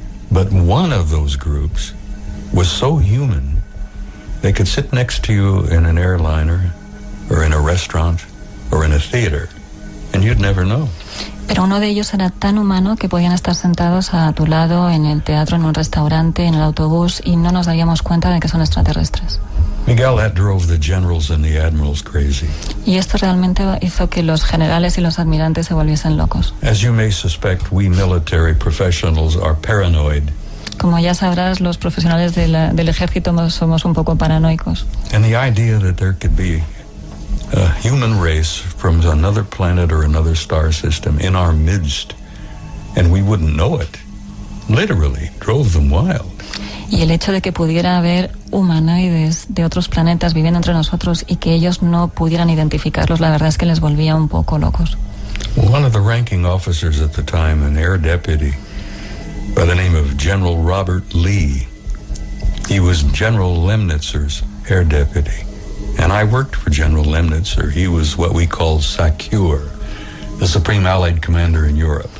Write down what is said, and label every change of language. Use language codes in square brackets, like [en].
[en] But one of those groups was so human, they could sit next to you in an airliner or in a restaurant or in a theater, and you'd never know. [es] Pero uno de ellos era tan humano que podían estar sentados a tu lado en el teatro, en un restaurante, en el autobús, y no nos daríamos cuenta de que son extraterrestres. [en] Miguel, that drove the generals and the admirals crazy. [es] Y esto realmente hizo que los generales y los admirantes se volviesen locos. [en] As you may suspect, we military professionals are paranoid. [es] Como ya sabrás, los profesionales del ejército somos un poco paranoicos. [en] And the idea that there could be a human race from another planet or another star system in our midst, and we wouldn't know it. Literally drove them wild. [es] Y el hecho de que pudiera haber humanoides de otros planetas viviendo entre nosotros y que ellos no pudieran identificarlos, la verdad es que les volvía un poco locos. [en] One of the ranking officers at the time, an air deputy by the name of General Robert Lee, he was General Lemnitzer's air deputy. And I worked for General Lemnitzer. He was what we call SACEUR, the Supreme Allied Commander in Europe.